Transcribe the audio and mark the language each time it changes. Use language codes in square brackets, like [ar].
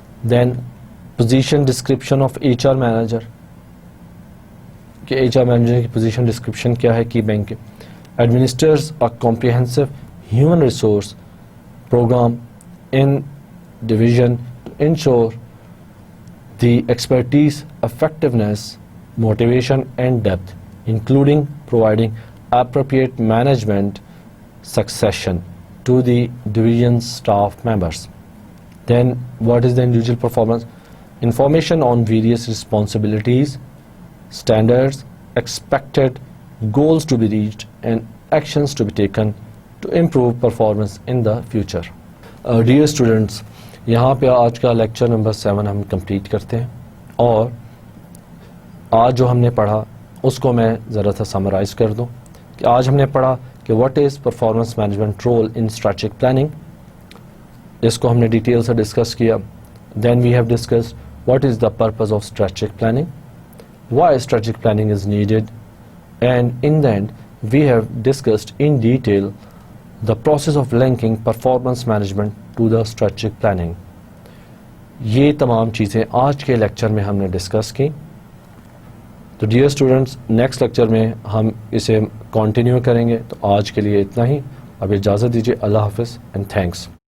[en] Then position description of HR manager. [ur] کہ HR manager کی position description کیا ہے کی بینک کے؟ [en] administers a comprehensive human resource program in division to ensure the expertise, effectiveness, motivation and depth, including providing appropriate management succession to the division's staff members. Then what is the individual performance? Information on various responsibilities, standards, expected goals to be reached and actions to be taken to improve performance in the future. Dear students, [ur] یہاں پہ آج کا lecture number 7 ہم complete کرتے ہیں, اور آج جو ہم نے پڑھا اس کو میں ذرا سا سمرائز کر دوں کہ آج ہم نے پڑھا کہ [en] What is performance management role in strategic planning. [ur] اس کو ہم نے ڈیٹیل سے ڈسکس کیا. [en] Then we have discussed what is the purpose of strategic planning, why strategic planning is needed, and in the end we have discussed in detail the process of linking performance management to the strategic planning. [ur] یہ تمام چیزیں آج کے lecture میں ہم نے discuss کی. تو ڈیئر اسٹوڈنٹس، نیکسٹ لیکچر میں ہم اسے کنٹینیو کریں گے. تو آج کے لیے اتنا ہی. اب اجازت دیجیے. اللہ حافظ [en] And thanks.